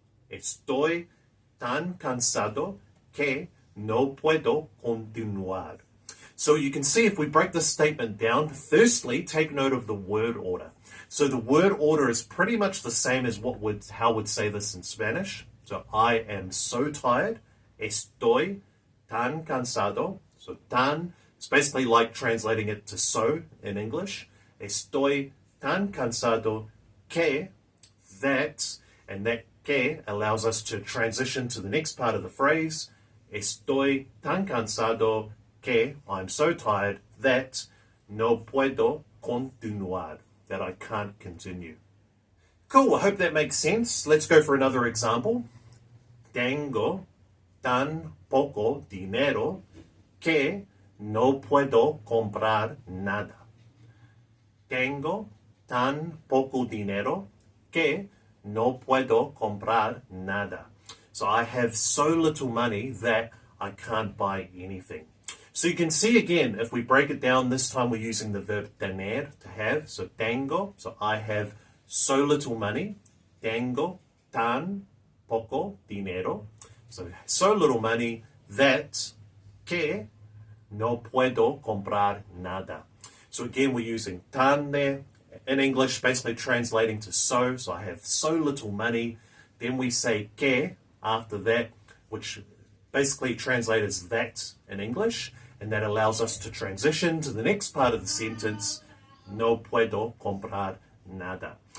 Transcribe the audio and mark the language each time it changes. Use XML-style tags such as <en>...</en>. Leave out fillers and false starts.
<es>Estoy tan cansado que no puedo continuar.</es> <en>So you can see if we break this statement down, firstly, take note of the word order. So the word order is pretty much the same as how we'd say this in Spanish. So I am so tired.</en> <es>Estoy tan cansado.</es> <en>So tan is basically like translating it to so in English.</en> <es>Estoy tan cansado que,</es> <en>that, and that que allows us to transition to the next part of the phrase.</en> <es>Estoy tan cansado que,</es> <en>I'm so tired that</en> <es>no puedo continuar,</es> <en>that I can't continue. Cool, I hope that makes sense. Let's go for another example.</en> <es>Tengo tan poco dinero que no puedo comprar nada. Tengo tan poco dinero que no puedo comprar nada.</es> <en>So I have so little money that I can't buy anything. So you can see again, if we break it down, this time we're using the verb tener, to have. So tengo, so I have so little money.</en> <es>Tengo tan poco dinero.</es> <en>So little money that</en> <es>que no puedo comprar nada.</es> <en>So again, we're using tan there. In English, basically translating to so I have so little money. Then we say que after that, which basically translates as that in English, and that allows us to transition to the next part of the sentence,</en> <es>no puedo comprar nada.</es>